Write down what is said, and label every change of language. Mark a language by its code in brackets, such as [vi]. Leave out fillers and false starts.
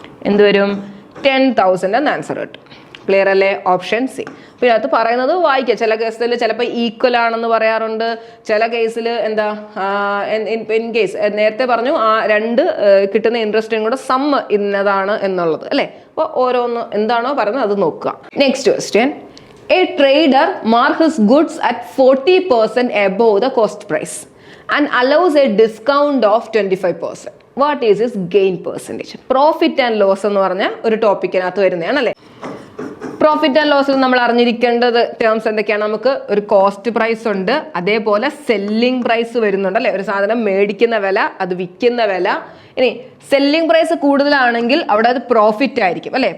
[ml] എന്ത് വരും? 10,000 എന്ന് ആൻസർ കിട്ടും. ക്ലിയർ അല്ലേ? Option C. അപ്പോൾ ഇതിനകത്ത് പറയുന്നത് വായിക്കുക. ചില കേസിൽ ചിലപ്പോൾ ഈക്വൽ ആണെന്ന് പറയാറുണ്ട്, ചില കേസിൽ എന്താ ഇൻ കേസ് നേരത്തെ പറഞ്ഞു ആ രണ്ട് കിട്ടുന്ന ഇൻട്രസ്റ്റും കൂടെ സം ഇന്നതാണ് എന്നുള്ളത് അല്ലേ? അപ്പോൾ ഓരോന്ന് എന്താണോ പറയുന്നത് അത് നോക്കുക. Next question. [en] A trader marks his goods at 40% above the cost price and allows a discount of 25%. What is his gain percentage? [ml] Profit and loss എന്ന് പറഞ്ഞ ഒരു ടോപ്പിക്കിനകത്ത് വരുന്നതാണ് അല്ലേ? പ്രോഫിറ്റ് ആൻഡ് ലോസിൽ നമ്മൾ അറിഞ്ഞിരിക്കേണ്ടത് ടേംസ് എന്തൊക്കെയാണ്? നമുക്ക് ഒരു കോസ്റ്റ് പ്രൈസ് ഉണ്ട്, അതേപോലെ സെല്ലിംഗ് പ്രൈസ് വരുന്നുണ്ട് അല്ലേ? ഒരു സാധനം മേടിക്കുന്ന വില, അത് വിൽക്കുന്ന വില. ഇനി സെല്ലിംഗ് പ്രൈസ് കൂടുതലാണെങ്കിൽ അവിടെ അത് പ്രോഫിറ്റ് ആയിരിക്കും അല്ലേ?